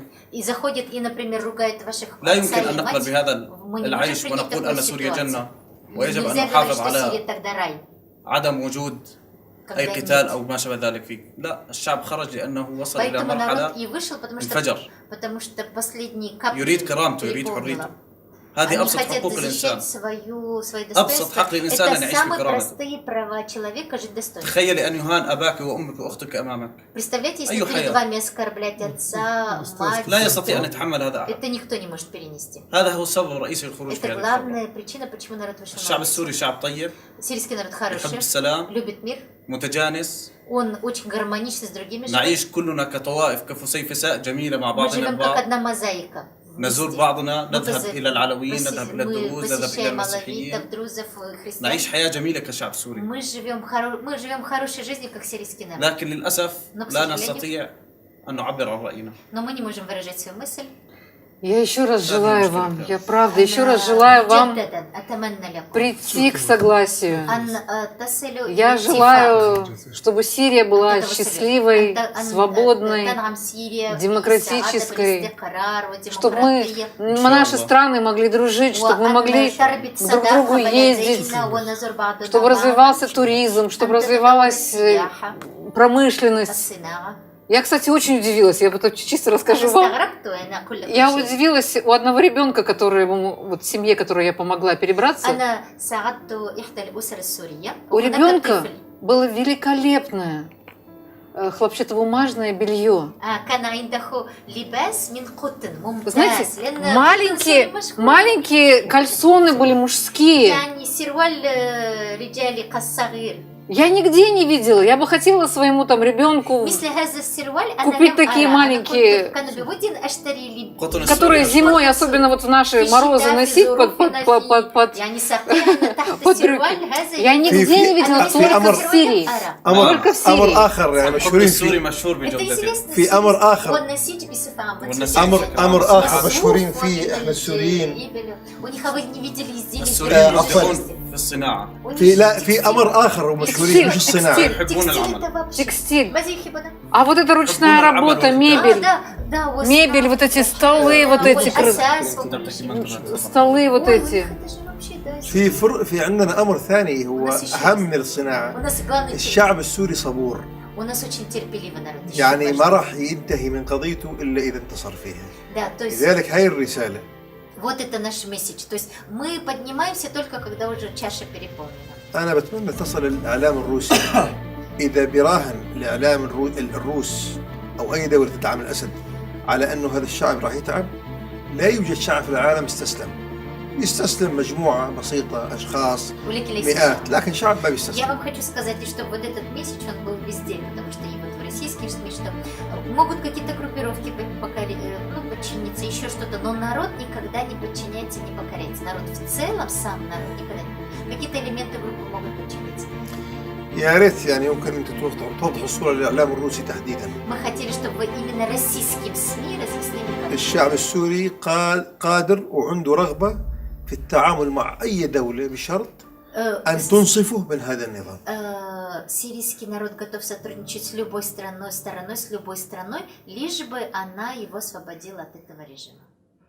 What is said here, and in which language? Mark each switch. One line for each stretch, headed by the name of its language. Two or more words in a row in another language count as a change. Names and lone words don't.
Russian: и заходит и, например, ругает ваших
Arabic: لا
Russian: отца
Arabic: يمكن
Russian: и
Arabic: ان نقبل
Russian: мать,
Arabic: بهذا
Russian: мы не
Arabic: العيش
Russian: можем принять
Arabic: ونقول
Russian: такую
Arabic: ان سوريا
Russian: ситуацию.
Arabic: جنه ويجب ان
Russian: Нельзя говорить,
Arabic: نحافظ
Russian: что
Arabic: على
Russian: Сирия тогда рай.
Arabic: عدم وجود
Russian: когда
Arabic: اي
Russian: нет.
Arabic: قتال او ما شابه ذلك فيه. لا، الشعب خرج لانه وصل الى
Russian: Поэтому народ
Arabic: مرحله
Russian: и вышел,
Arabic: انفجر.
Russian: потому что последние капли
Arabic: يريد كرامته، يريد
Russian: переполнило.
Arabic: حريته. هذه
Russian: Они
Arabic: ابسط
Russian: хотят
Arabic: حقوق الانسان.
Russian: защищать свои
Arabic: أبسط
Russian: достоинства.
Arabic: حق الإنسان أن
Russian: Это
Arabic: يعيش
Russian: самые
Arabic: بكرامة.
Russian: простые права человека жить достойно.
Arabic: تخيلي ان يهان اباك وامك واختك امامك،
Russian: Представляете, если
Arabic: أي
Russian: перед
Arabic: حياة.
Russian: вами оскорблять отца, мать,
Arabic: لا يستطيع ان يتحمل هذا احد.
Russian: это никто не может перенести.
Arabic: هذا هو السبب الرئيسي للخروج في
Russian: Это
Arabic: هذه الثوره.
Russian: главная причина, почему народ вышел на
Arabic: الشعب
Russian: улицу.
Arabic: السوري شعب طيب،
Russian: Сирийский народ
Arabic: يحب
Russian: хороший,
Arabic: السلام،
Russian: любит мир,
Arabic: متجانس،
Russian: он очень гармоничен с другими живет.
Arabic: نعيش كلنا كطوائف كفسيفساء جميلة مع
Russian: Мы
Arabic: بعضنا
Russian: живем как
Arabic: البعض،
Russian: одна мозаيка.
Arabic: نزور
Russian: вместе.
Arabic: بعضنا،
Russian: Мы
Arabic: نذهب إلى العلويين،
Russian: мы
Arabic: نذهب إلى الدروز، نذهب إلى
Russian: посещаем
Arabic: المسيحيين،
Russian: алавитов, друзов, христиан.
Arabic: نعيش حياة جميلة كشعب سوري.
Russian: Мы живем хорошей жизнью, как сирийский народ.
Arabic: لكن للأسف
Russian: Но, к
Arabic: لا
Russian: сожалению,
Arabic: نستطيع أن نعبر عن رأينا.
Russian: Но мы не можем выражать свою мысль. Я еще раз Да, желаю девушка, вам, да. я правда еще раз желаю вам
Arabic: جدداً أتمنى لكم
Russian: прийти к согласию.
Arabic: أن تصلوا
Russian: Я
Arabic: إلى
Russian: желаю, чтобы Сирия была
Arabic: اتفاق.
Russian: счастливой,
Arabic: أن
Russian: свободной,
Arabic: تنعم سوريا
Russian: демократической,
Arabic: بالاستقرار
Russian: чтобы
Arabic: وديمقراطية.
Russian: наши страны могли дружить, чтобы мы могли друг к другу ездить, чтобы развивался туризм, чтобы развивалась промышленность. Я, кстати, очень удивилась, я потом чисто расскажу вам. Я удивилась у одного ребенка, вот семье, которой я помогла перебраться. У ребенка было великолепное хлопчатобумажное белье.
Arabic: كان عنده لباس من قطن
Russian: Вы знаете,
Arabic: ممتاز لأن
Russian: маленькие кальсоны были мужские.
Arabic: يعني سروال رجالي الصغير.
Russian: Я нигде не видела. Я бы хотела своему там ребенку,
Arabic: مثل هذا السروال
Russian: купить такие маленькие,
Arabic: كان بودي أشتري لي
Russian: которые зимой, особенно вот в наши морозы, носить под
Arabic: يعني ساقيها تحت السروال هذا.
Russian: Я нигде не видела, только в Сирии. Только в Сирии.
Arabic: أمر آخر يعني مشهورين السوري فيه مشهور بجودته. في أمر آخر. والنسيج بصفة عامة. أمر آخر مشهورين فيه إحنا السوريين.
Russian: У них вы не видели изделия.
Arabic: السوريين عفواً. يبدعون في الصناعة. في أمر آخر ومشهورين مش الصناعة. يحبون العمل.
Russian: Текстиль.
Arabic: ماذا يحبون؟
Russian: А вот это ручная работа, мебель. да, Мебель, вот эти столы, вот эти столы, вот эти.
Arabic: في عندنا أمر ثاني هو أهم من الصناعة. الشعب السوري صبور.
Russian: У нас очень терпеливый народ.
Arabic: يعني ما راح ينتهي من قضيته إلا إذا انتصر فيها.
Russian: Да, то есть
Arabic: لذلك هاي الرسالة.
Russian: вот это наш месседж. То есть мы поднимаемся только когда уже чаша переполнена.
Arabic: أنا بتمنى تصل الإعلام الروسي إذا براهن الإعلام الروس أو أي دولة تدعم الأسد على أنه هذا الشعب راح يتعب. لا يوجد شعب في العالم يستسلم مجموعة بسيطة أشخاص مئات لكن شعب ما بيستسلم.
Russian: Я вам хочу сказать, что вот этот месседж он был везде, потому что и вот в российских СМИ, что могут какие-то группировки подчиниться, еще что-то, но народ никогда не подчиняется, не покоряется. Народ в целом, сам народ никогда не. Какие-то элементы группы могут подчиниться.
Arabic: يا ريت يعني يمكن أن توضح الصورة للإعلام الروسي تحديدا.
Russian: Мы хотели, чтобы именно российским СМИ разъяснили.
Arabic: الشعب السوري قادر وعنده رغبة في التعامل مع أي دولة بشرط أن تنصفه من هذا النظام.
Russian: Сирийский народ готов сотрудничать с любой стороной, с любой страной, лишь бы она его освободила от этого режима.